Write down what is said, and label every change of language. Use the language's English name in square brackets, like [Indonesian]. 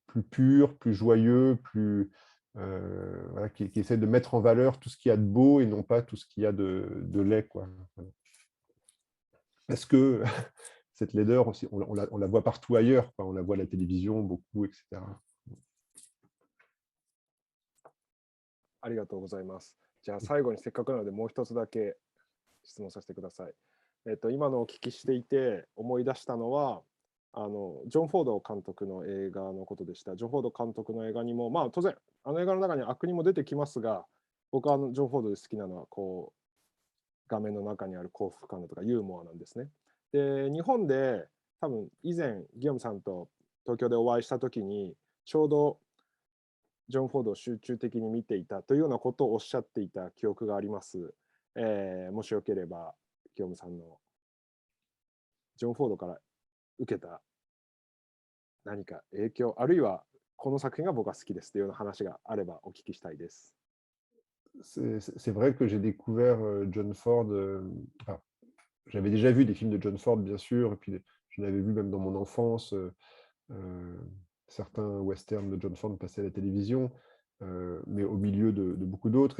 [French] pur, plus joyeux, voilà, qui essaie de mettre en valeur tout ce qu'il y a de beau et non pas tout ce qu'il y a de laid, quoi. Voilà. Parce que cette laideur aussi, on la voit partout ailleurs, quoi. On la voit à la télévision beaucoup, etc. [Japanese] ありがとうございます。じゃあ最後にせっかくなのでもう一つだけ質問させてください。今のお聞きしていて思い出したのは、ジョン・フォード監督の映画のことでした。ジョン・フォード監督の映画にも、まあ当然、あの映画の中に悪人も出てきますが、僕はジョン・フォードで好きなのは、こう、画面の中にある幸福感だとかユーモアなんですね。で、日本で多分以前、ギヨムさんと東京でお会いしたときに、ちょうどジョン・フォードを集中的に見ていたというようなことをおっしゃっていた記憶があります。もしよければ、ギヨムさんのジョン・フォードから受けた何か影響、あるいはこの作品が僕は好きですというような話があればお聞きしたいです。 [French] C'est vrai que j'ai découvert John Ford. Enfin, j'avais déjà vu des films de John Ford, bien sûr, et puis j'en avais vu même dans mon enfance. Certains westerns de John Ford passaient à la télévision, mais au milieu de beaucoup d'autres.